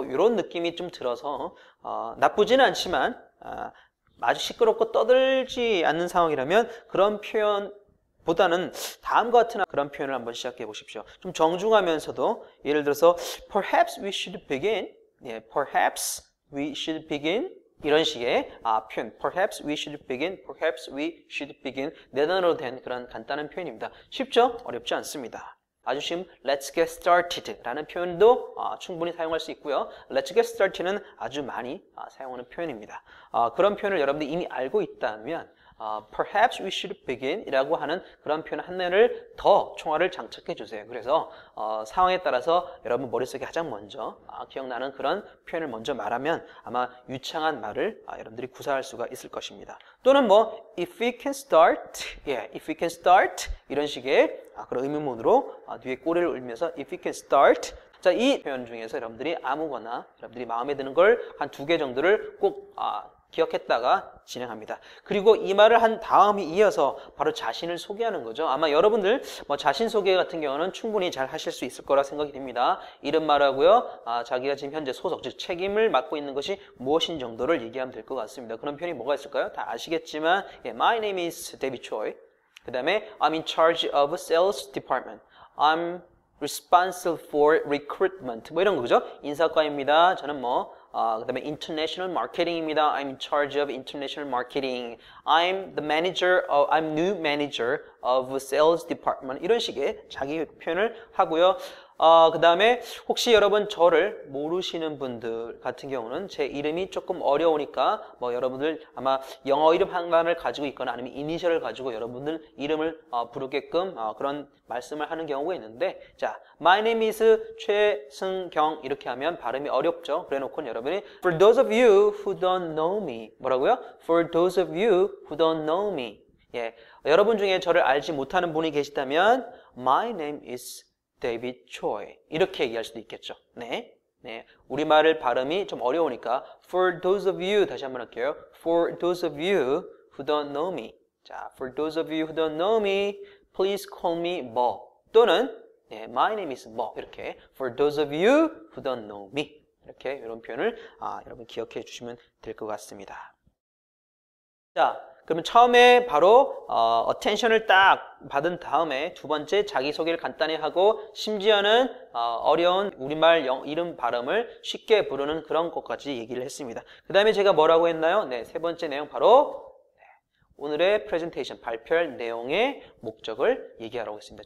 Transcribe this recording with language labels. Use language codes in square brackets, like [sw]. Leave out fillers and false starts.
[ko] 이런 느낌이 좀 들어서 나쁘지는 않지만 아주 시끄럽고 떠들지 않는 상황이라면 그런 표현 보다는 다음과 같은 그런 표현을 한번 시작해 보십시오. 좀 정중하면서도 예를 들어서 [en] Perhaps we should begin. Perhaps we should begin. [ko] 이런 식의 표현. [en] Perhaps we should begin. Perhaps we should begin. [ko] 네 단어로 된 그런 간단한 표현입니다. 쉽죠? 어렵지 않습니다. 아주 쉬운 [en] Let's get started [ko] 라는 표현도 충분히 사용할 수 있고요. [en] Let's get started [ko] 는 아주 많이 사용하는 표현입니다. 그런 표현을 여러분들이 이미 알고 있다면 [en] Perhaps we should begin [ko] 이라고 하는 그런 표현 하나를 더 총알을 장착해 주세요. 그래서 상황에 따라서 여러분 머릿속에 가장 먼저 기억나는 그런 표현을 먼저 말하면 아마 유창한 말을 여러분들이 구사할 수가 있을 것입니다. 또는 [en] if we can start, if we can start [ko] 이런 식의 그런 의문문으로 뒤에 꼬리를 울면서 [en] if we can start [ko] 자, 이 표현 중에서 여러분들이 아무거나 여러분들이 마음에 드는 걸 한 두 개 정도를 꼭 기억했다가 진행합니다. 그리고 이 말을 한 다음이 이어서 바로 자신을 소개하는 거죠. 아마 여러분들 자신 소개 같은 경우는 충분히 잘 하실 수 있을 거라 생각이 듭니다. 이름 말하고요. 자기가 지금 현재 소속, 즉 책임을 맡고 있는 것이 무엇인 정도를 얘기하면 될 것 같습니다. 그런 표현이 뭐가 있을까요? 다 아시겠지만 [en] My name is David Choi. [ko] 그 다음에 [en] I'm in charge of sales department. I'm responsible for recruitment. [ko] 이런 거죠. 인사과입니다. 저는 그 다음에 international marketing입니다. [en] I'm in charge of international marketing. I'm new manager of sales department. [ko] 이런 식의 자기 표현을 하고요. 그 다음에 혹시 여러분 저를 모르시는 분들 같은 경우는 제 이름이 조금 어려우니까 여러분들 아마 영어 이름 하나를 가지고 있거나 아니면 이니셜을 가지고 여러분들 이름을 부르게끔 그런 말씀을 하는 경우가 있는데 자, [en] My name is [ko] 최승경 이렇게 하면 발음이 어렵죠. 그래 놓고는 여러분이 [en] For those of you who don't know me [ko] 뭐라고요? [en] For those of you who don't know me [ko] 여러분 중에 저를 알지 못하는 분이 계시다면 [en] My name is David Choi [ko] 이렇게 얘기할 수도 있겠죠. 네, 우리말을 발음이 좀 어려우니까 [en] For those of you [ko] 다시 한번 할게요. [en] For those of you who don't know me 자, For those of you who don't know me Please call me 또는 My name is 이렇게 For those of you who don't know me [ko] 이렇게 이런 표현을 여러분 기억해 주시면 될 것 같습니다. 자, 그러면 처음에 바로 attention을 딱 받은 다음에 두 번째 자기소개를 간단히 하고 심지어는 어려운 우리말 이름 발음을 쉽게 부르는 그런 것까지 얘기를 했습니다. 그 다음에 제가 뭐라고 했나요? 세 번째 내용 바로 오늘의 프레젠테이션 발표할 내용의 목적을 얘기하라고 했습니다.